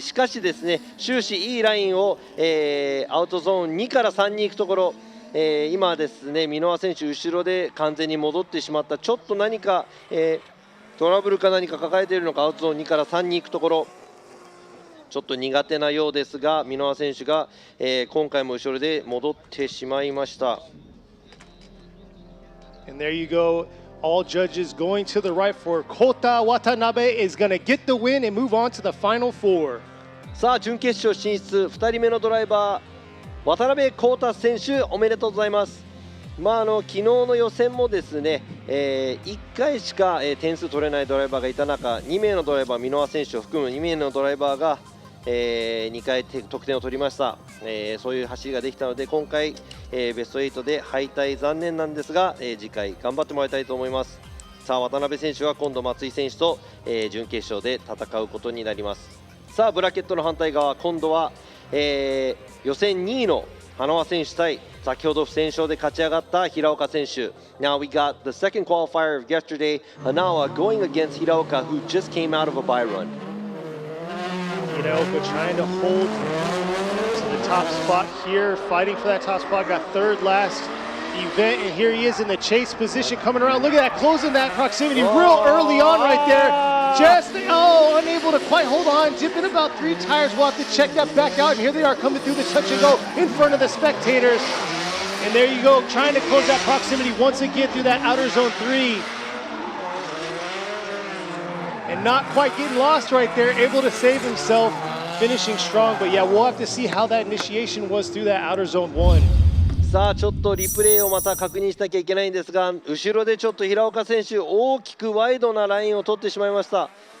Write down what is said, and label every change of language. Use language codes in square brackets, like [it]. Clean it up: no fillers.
[ja] しかしですね、終始いいラインを、アウトゾーン2から3に行くところ、今ですね箕輪選手後ろで完全に戻ってしまった。ちょっと何か、トラブルか何か抱えているのか、アウトゾーン2から3に行くところちょっと苦手なようですが、箕輪選手が、今回も後ろで戻ってしまいました。 [en] And there you go. All judges going to the right for Kota Watanabe is going to get the win and move on to the final four. [ja] さあ準決勝進出2人目のドライバー渡辺康太選手おめでとうございます。昨日の予選もですね、1回しか、点数取れないドライバーがいた中、2名のドライバー箕輪選手を含む2名のドライバーが、2回得点を取りました。そういう走りができたので今回、ベスト8で敗退残念なんですが、次回頑張ってもらいたいと思います。さあ渡辺選手は今度松井選手と、準決勝で戦うことになります。さあブラケットの反対側、今度は、予選2位の花輪選手対先ほど不戦勝で勝ち上がった平岡選手。 [en] Now we got the second qualifier of yesterday, Hanawa going against Hiraoka, who just came out of a bye run. Hiraoka trying to hold to the top spot here, fighting for that top spot, got third last event, and here he is in the chase position coming around. Look at that, closing that proximity real early on right there. Just, unable to quite hold on, dipping about 3 tires. We'll have to check that back out, and here they are coming through the touch and go in front of the spectators. And there you go, trying to close that proximity once again through that outer zone 3. And not quite getting lost right there, able to save himself, finishing strong. But yeah, we'll have to see how that initiation was through that outer zone 1. [ja] さあちょっとリプレイをまた確認しなきゃいけないんですが、後ろでちょっと平岡選手大きくワイドなラインを取ってしまいました。